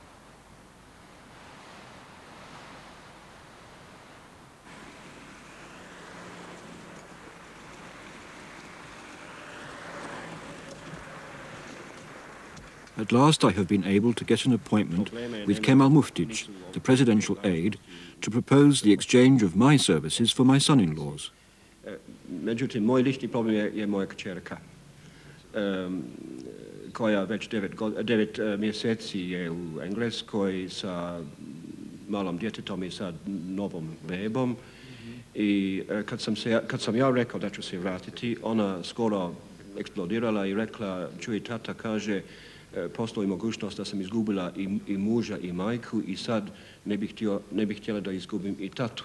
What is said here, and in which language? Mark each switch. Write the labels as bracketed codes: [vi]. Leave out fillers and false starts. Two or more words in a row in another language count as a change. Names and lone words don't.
[en] At last I have been able to get an appointment with Kemal Muftic, the presidential aide, to propose the exchange of my services for my son-in-laws. [bs] Međutim, moj lični problem je moja kćerka, koja već 9 mjeseci je u Engleskoj sa malom djetetom i sa novom bebom. I kad sam ja rekao da ću se vratiti, ona skoro eksplodirala i rekla, čuj, tata kaže, postoji mogućnost da sam izgubila i muža i majku i sad ne bih htjela da izgubim i tatu.